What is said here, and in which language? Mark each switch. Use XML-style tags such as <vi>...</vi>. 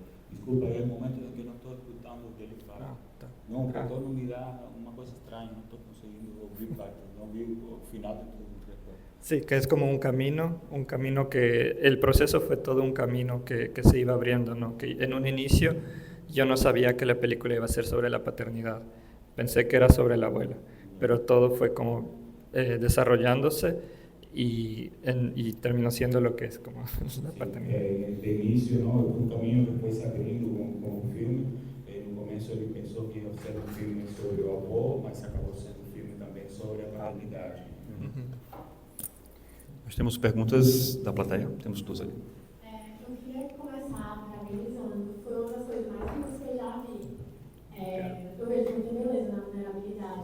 <pt>Desculpa, é o momento em que não estou escutando dele falar. Não, o retorno me dá uma coisa estranha, não estou conseguindo ouvir parte, não ouvi o final de tudo.</pt> <es>Sí, que es como un camino que el proceso fue todo un camino que se iba abriendo, ¿no? Que en un inicio yo no sabía que la película iba a ser sobre la paternidad, pensé que era sobre la abuela, pero todo fue como desarrollándose y terminó siendo lo que es como la paternidad. De inicio, ¿no? Un camino que fue se abrindo con el filme.</es> <pt>No comienzo ele pensou que ia ser um filme sobre o avô, mas acabou sendo um filme também sobre a paternidade. Nós temos perguntas da plateia, temos duas ali. Eu queria começar parabenizando, foi uma das coisas mais lindas que eu já vi. Eu vejo muita beleza na vulnerabilidade. verdade.</pt>